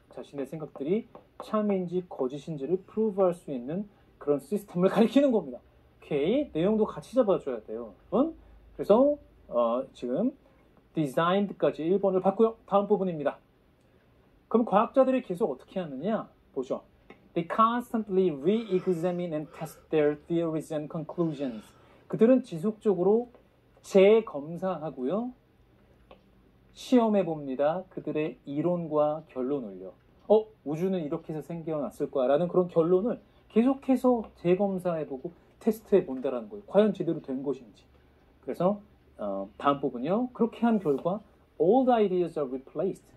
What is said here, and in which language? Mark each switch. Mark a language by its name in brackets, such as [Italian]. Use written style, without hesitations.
[Korean] 자신의 생각들이 참인지 거짓인지를 프루브할 수 있는 그런 시스템을 가리키는 겁니다. 오케이, 내용도 같이 잡아줘야 돼요. 그래서 지금 designed까지 1번을 봤고요. 다음 부분입니다. 그럼 과학자들이 계속 어떻게 하느냐? 보죠. [English] They constantly re-examine and test their theories and conclusions. [Korean] 그들은 지속적으로 재검사하고요. 시험해 봅니다. 그들의 이론과 결론을요. 우주는 이렇게 해서 생겨났을 거야 라는 그런 결론을 계속해서 재검사해보고 테스트해 본다라는 거예요. 과연 제대로 된 것인지. 그래서 다음 부분이요. 그렇게 한 결과 [English] old ideas are replaced.